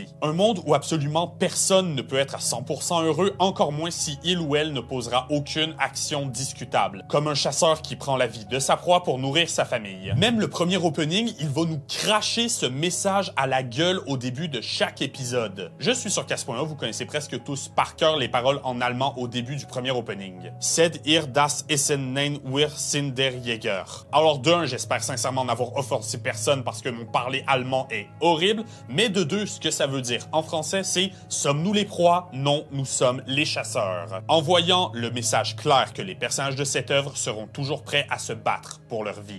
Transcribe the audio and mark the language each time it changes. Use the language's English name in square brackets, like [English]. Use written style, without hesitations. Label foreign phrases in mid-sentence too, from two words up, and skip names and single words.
[French] Un monde où absolument personne ne peut être à 100% heureux, encore moins si il ou elle ne posera aucune action discutable. Comme un chasseur qui prend la vie de sa proie pour nourrir sa famille. Même le premier opening, il va nous cracher ce message à la gueule au début de chaque épisode. Je suis sur Casse.1, vous connaissez presque tous par cœur les paroles en allemand au début du premier opening. [German] Sed ihr das Essen nein wir sind der Jäger. [French] Alors de un, j'espère sincèrement n'avoir offensé personne parce que mon parler allemand est horrible, mais de deux, ce que ça veut dire en français, c'est « Sommes-nous les proies? Non, nous sommes les chasseurs ». En voyant le message clair que les personnages de cette œuvre seront toujours prêts à se battre pour leur vie.